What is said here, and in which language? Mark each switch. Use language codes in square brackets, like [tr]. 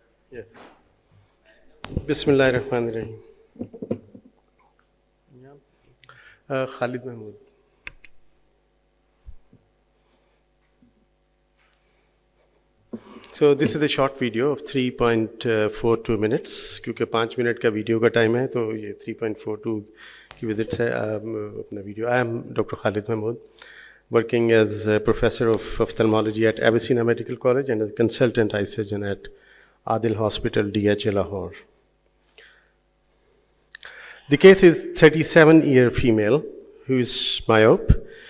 [en] Yes. Bismillah ar-Rahman ar-Rahim. Khalid Mahmood. So this is a short video of 3.42 minutes. [ur] کیونکہ 5 minute کا video کا time ہے تو یہ 3.42 کی وزٹ ہے اپنا video. [en] I am Dr. Khalid Mahmood, working as a professor of ophthalmology at Avicenna Medical College and as a consultant eye surgeon at Adil Hospital, DH Lahore. The case is 37-year female who is myope.